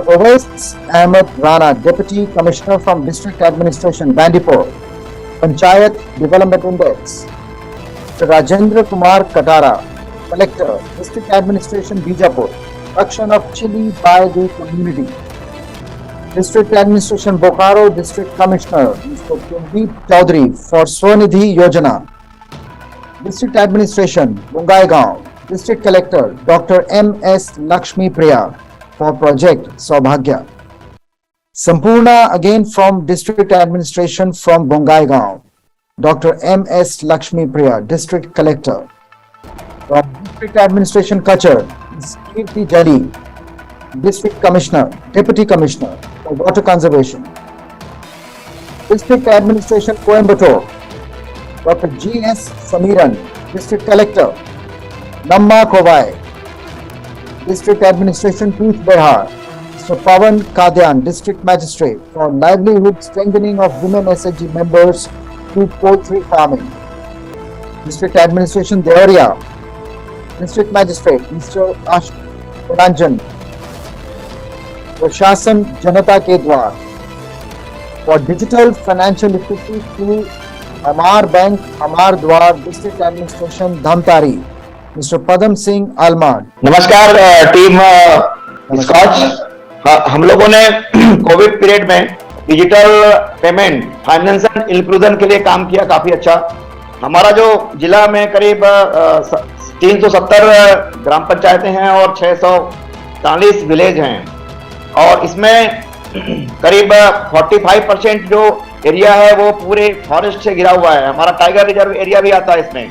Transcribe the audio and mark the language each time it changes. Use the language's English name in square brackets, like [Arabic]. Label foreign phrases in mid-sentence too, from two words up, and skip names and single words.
[English] Owais Ahmed Rana, Deputy Commissioner from District Administration, Bandipur, Panchayat Development Index. Mr. Rajendra Kumar Katara, Collector, District Administration, Bijapur, production of chili by the community. District Administration, Bokaro, District Commissioner, Mr. Kuldeep Chaudhary for Swanidhi Yojana. District Administration, Bongaigaon, District Collector, Dr. M.S. Lakshmi Priya for Project Saubhagya. Sampurna, again from District Administration from Bongaigaon, Dr. M.S. Lakshmi Priya, District Collector. From District Administration, Kachar, Kirti Jali, District Commissioner, Deputy Commissioner for Water Conservation. District Administration, Coimbatore, Dr. G.S. Samiran, District Collector. Namma Kovai, District Administration, Pooch Behar. Mr. Pawan Kadyan, District Magistrate for livelihood strengthening of women SHG members through poultry farming. District Administration, Deoria, District Magistrate, Mr. Ash Ranjan, Prashashan Janata Ke Dwar for digital financial literacy through Amar Bank, Amar Dwar, District Administration, Dhamtari, Mr. Padam Singh Almad. [Hindi] नमस्कार टीम स्कॉच। हम लोगों ने [English] Covid period [Hindi] में [English] digital payment financial inclusion [Hindi] के लिए काम किया, काफी अच्छा। हमारा जो जिला में करीब 370 ग्राम पंचायतें हैं और 640 विलेज हैं, और इसमें करीब 45% जो एरिया है वो पूरे फॉरेस्ट से घिरा हुआ है, हमारा [English] tiger reserve area [Hindi] भी आता है इसमें।